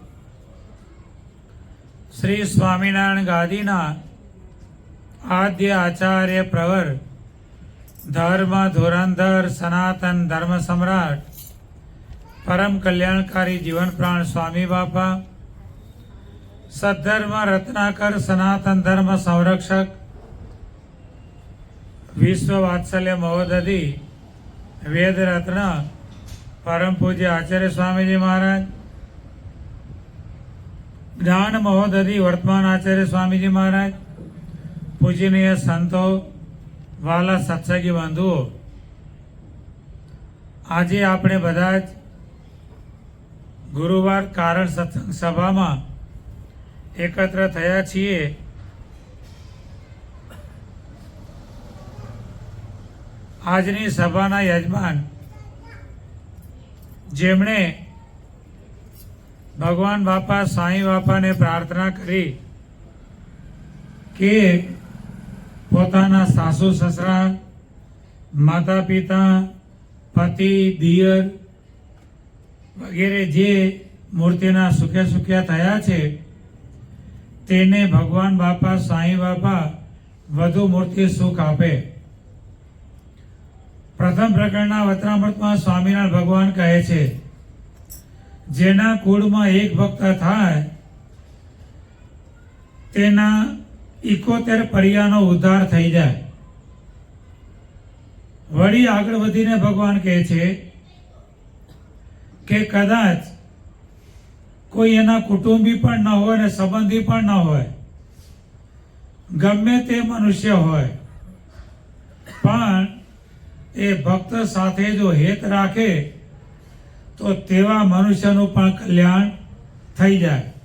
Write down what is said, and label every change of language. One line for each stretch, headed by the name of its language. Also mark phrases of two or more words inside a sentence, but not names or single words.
Gujarati: શ્રી સ્વામીનારાયણ ગાદીના આદ્ય આચાર્ય પ્રવર ધર્મ ધુરંધર સનાતન ધર્મ સમ્રાટ પરમ કલ્યાણકારી જીવન પ્રાણ સ્વામી બાપા સદ્ધર્મ રત્નાકર સનાતન ધર્મ સંરક્ષક વિશ્વ વાત્સલ્ય મહોદધિ વેદ રત્ન પરમ પૂજ્ય આચાર્ય સ્વામી જી મહારાજ જ્ઞાન મહોદધિ વર્તમાન આચાર્ય સ્વામી જી મહારાજ પૂજનીય સંતો વાલા સત્સંગી બંધુઓ આજ આપણે બધા જ ગુરુવાર કારણ સત્સંગ સભા મેં એકત્ર થયા છીએ। આજની સભાના યજમાન જેમણે ભગવાન બાપા સાંઈ બાપા ને પ્રાર્થના કરી કે પોતાના સાસુ સસરા માતા પિતા પતિ દિયર વગેરે જે મૂર્તિના સુખ્યા સુખ્યા થયા છે તેને ભગવાન બાપા સાંઈ બાપા વધુ મૂર્તિ સુખ આપે। પ્રથમ પ્રકરણના વચનામૃતમાં સ્વામીનારાયણ ભગવાન કહે છે જેના કૂળમાં એક ભક્ત થાય તેના 71 પરિયાનો ઉદ્ધાર થઈ જાય। वળી આગળ વધીને ભગવાન કહે છે કે કદાચ કોઈ એના કુટુંબી પણ ન હોય ને સંબંધી પણ ન હોય, ગમે તે મનુષ્ય હોય, પણ એ ભક્ત સાથે જો હેત રાખે તો તેવા મનુષ્યનું પણ કલ્યાણ થઈ જાય।